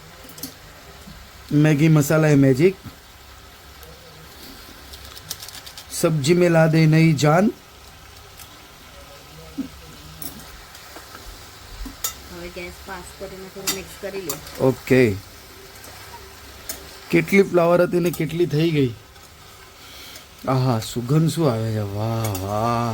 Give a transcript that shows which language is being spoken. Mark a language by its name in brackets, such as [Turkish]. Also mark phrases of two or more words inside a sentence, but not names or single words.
[Gujarati] મેગી મસાલા એ મેજિક. [Hindi] सब्जी में ला दे नई जान. [Gujarati] હવે ગેસ પાસ કરીને થોડું મિક્સ કરી લે. ઓકે. કેટલી ફ્લાવર હતી ને કેટલી થઈ ગઈ. આહા સુગંધ શું આવે છે, વાહ વાહ.